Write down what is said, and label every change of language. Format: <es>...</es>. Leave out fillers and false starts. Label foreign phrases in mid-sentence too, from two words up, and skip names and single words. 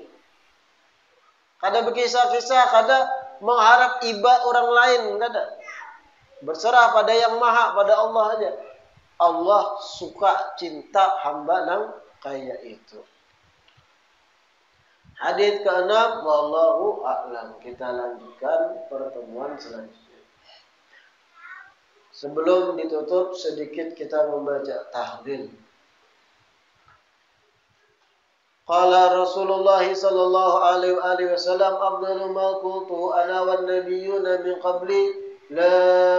<bjn>Kada berkisah-kisah, kada mengharap iba orang lain, kada. Berserah pada yang maha, pada Allah aja. Allah suka cinta hamba nang kaya itu. Hadis ke-6,</bjn> <ar>والله أعلم.</ar> <bjn>Kita lanjutkan pertemuan selanjutnya. Sebelum ditutup, sedikit kita membaca tahlil.</bjn> <ar>قال رسول الله صلى الله عليه وسلم أفضل ما قلت أنا والنبيون من قبلي لا</ar>